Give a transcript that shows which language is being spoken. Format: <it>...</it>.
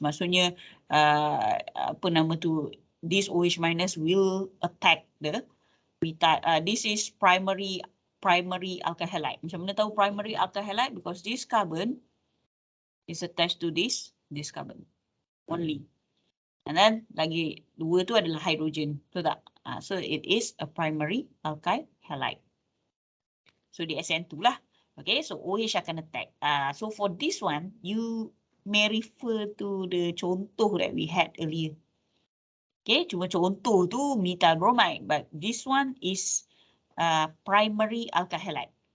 <ms>Maksudnya apa nama tu,</ms> <en>this OH minus will attack the this is primary alkyl halide.</en> <ms>Macam mana tahu primary alkyl halide?</ms> <en>Because this carbon is attached to this carbon only. And then</en> <ms>lagi dua tu adalah hydrogen. Betul tak?</ms> <en>So it is a primary alkyl halide. So</en> <ms>di SN2 lah.</ms> <en>Okay, so OH</en> <ms>akan</ms> <en>attack. So for this one, you may refer to the</en> <ms>contoh</ms> <en>that we had earlier. Okay,</en> <ms>cuma contoh tu</ms> <en>methyl bromide. But this one is primary alkyl halide.</en>